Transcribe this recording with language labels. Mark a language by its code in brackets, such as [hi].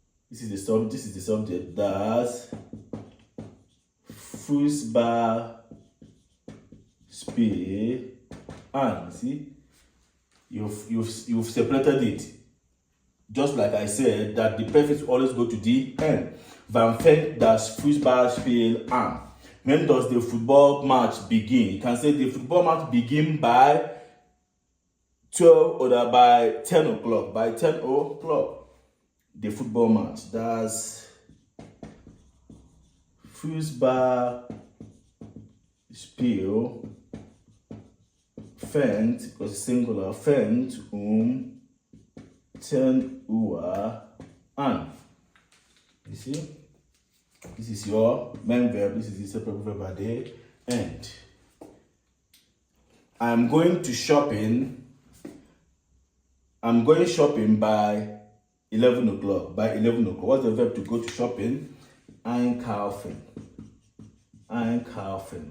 [en] This is the subject. [de] Das Fußballspiel an. [en] See, you've separated it. Just like I said, that the prefix always go to the end. [de] Wann fängt das Fußballspiel an? [en] When does the football match begin? You can say the football match begin by 12 or by 10 o'clock. By 10 o'clock, the football match. That's [de] Fußballspiel fängt, [en] because it's singular, [de] fängt 10 Uhr an. [en] You see? This is your main verb, this is the separate verb at the end. I'm going shopping by 11 o'clock. By 11 o'clock. What's the verb to go to shopping? Einkaufen. Einkaufen.